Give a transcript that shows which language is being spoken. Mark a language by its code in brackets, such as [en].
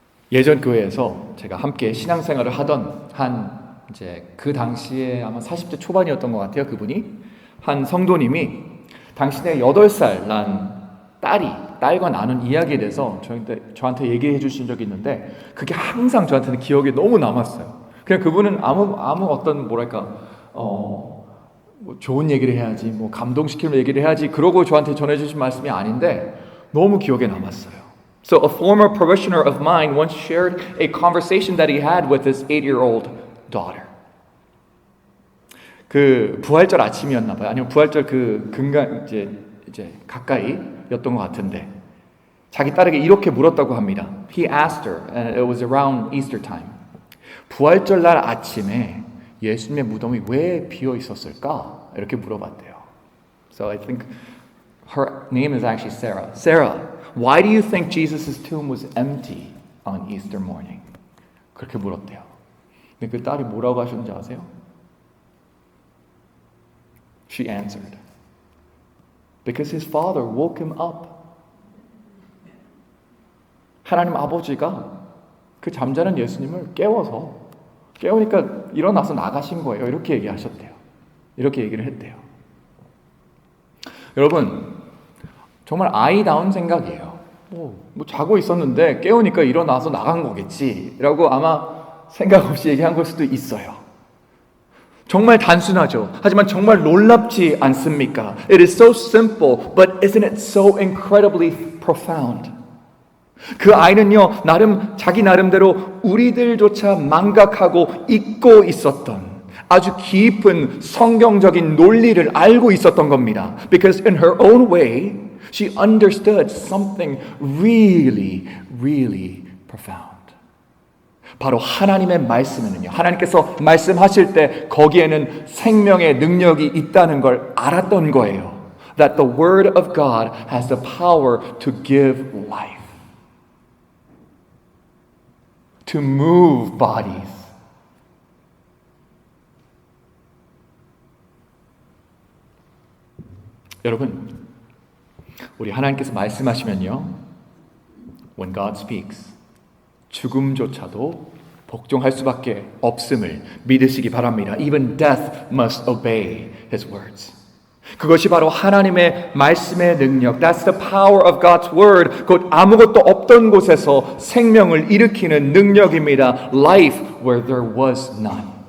[ko] 예전 교회에서 제가 함께 신앙생활을 하던 이제 그 당시에 아마 40대 초반이었던 것 같아요. 그분이 한 성도님이 당신의 8살 난 딸과 나눈 이야기에 대해서 저한테 얘기해 주신 적이 있는데 그게 항상 저한테는 기억에 너무 남았어요. 그냥 그분은 아무 어떤 뭐 좋은 얘기를 해야지, 뭐 감동시키는 얘기를 해야지 그러고 저한테 전해주신 말씀이 아닌데 너무 기억에 남았어요. [en] So a former parishioner of mine once shared a conversation that he had with his 8-year-old daughter. [ko] 그 부활절 아침이었나 봐요. 아니면 부활절 그 근간 이제 가까이였던 것 같은데 자기 딸에게 이렇게 물었다고 합니다. [en] He asked her, and it was around Easter time. [ko] 부활절 날 아침에 예수님의 무덤이 왜 비어 있었을까? 이렇게 물어봤대요. [en] So I think her name is actually Sarah. Sarah, why do you think Jesus' tomb was empty on Easter morning? [ko] 그렇게 물었대요. 근데 그 딸이 뭐라고 하셨는지 아세요? [en] She answered, because his father woke him up. [ko] 하나님 아버지가 그 잠자는 예수님을 깨우니까 일어나서 나가신 거예요. 이렇게 얘기하셨대요. 이렇게 얘기를 했대요. 여러분, 정말 아이다운 생각이에요. 뭐 자고 있었는데 깨우니까 일어나서 나간 거겠지 라고 아마 생각 없이 얘기한 걸 수도 있어요. 정말 단순하죠. 하지만 정말 놀랍지 않습니까? [en] It is so simple, but isn't it so incredibly profound? [ko] 그 아이는요, 자기 나름대로 우리들조차 망각하고 잊고 있었던 아주 깊은 성경적인 논리를 알고 있었던 겁니다. [en] Because in her own way, she understood something really, really profound. [ko] 바로 하나님의 말씀에는요, 하나님께서 말씀하실 때 거기에는 생명의 능력이 있다는 걸 알았던 거예요. [en] That the word of God has the power to give life. To move bodies. [ko] 여러분, 우리 하나님께서 말씀하시면요, [en] when God speaks, [ko] 죽음조차도 복종할 수밖에 없음을 믿으시기 바랍니다. [en] Even death must obey His words. [ko] 그것이 바로 하나님의 말씀의 능력. [en] That's the power of God's word. [ko] 곧 아무것도 없던 곳에서 생명을 일으키는 능력입니다. [en] Life where there was none.